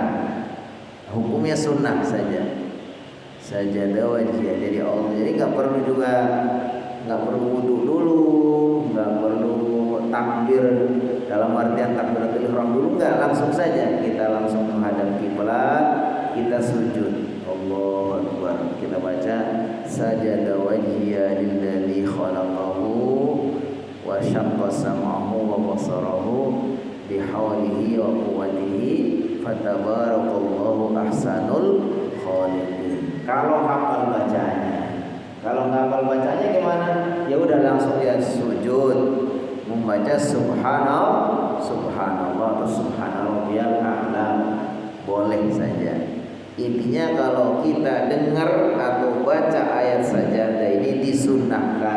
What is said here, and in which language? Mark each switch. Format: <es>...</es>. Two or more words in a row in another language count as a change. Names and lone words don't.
<id>Hukumnya sunnah saja. Sajadah wajibiyah. Jadi Allah, jadi nggak perlu wudu dulu, nggak perlu takbir dalam artian takbiratul ihram dulu, nggak, langsung saja kita langsung menghadap kiblat, kita sujud.</id> <ar>الله أكبر. Kita baca سجد وجهي للذي خلقه وشق سمعه وبصره بحوله وقوته فتبارك الله أحسن الخالقين.</ar> <id>Kalau hafal bacanya, kalau nggak hafal bacanya gimana? Ya udah langsung ya sujud membaca subhanallah atau</id> <ar>سبحان ربي الأعلى,</ar> <id>boleh saja. Intinya kalau kita dengar atau baca ayat sajadah ini disunnahkan.</id>